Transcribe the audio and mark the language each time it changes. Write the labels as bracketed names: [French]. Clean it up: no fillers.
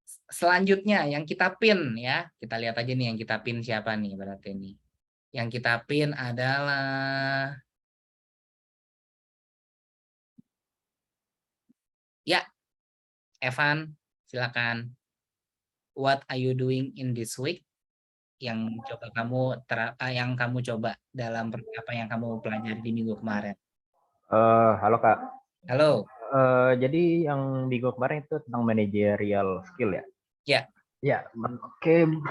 [Indonesian] selanjutnya yang kita pin ya. Kita lihat aja nih yang kita pin siapa nih berarti nih. Yang kita pin adalah ya, Evan, silakan. [English] What are you doing in this week? [Indonesian] Yang yang kamu coba dalam apa yang kamu pelajari di minggu kemarin. Halo Kak. Halo. Jadi yang minggu kemarin itu tentang managerial skill ya? Ya. Ya, oke.